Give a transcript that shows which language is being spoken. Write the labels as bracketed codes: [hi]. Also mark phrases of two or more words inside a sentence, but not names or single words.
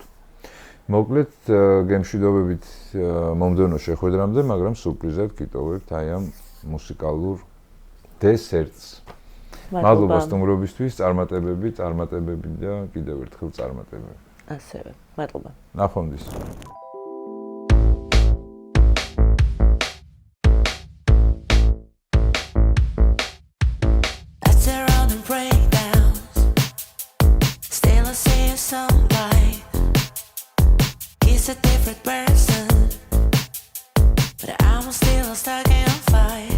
[ka] მოკლედ გემშვიდობებით მომდევნო შეხვედრამდე, მაგრამ სურპრიზად გიტოვებთ აი ამ მუსიკალურ დესერტს. მადლობა სტუმრობისთვის, წარმატებები და კიდევ ერთხელ წარმატებები. ასევე, მადლობა. ნახვამდის. [en] Sunlight, he's a different person, but I'm still stuck in a fight.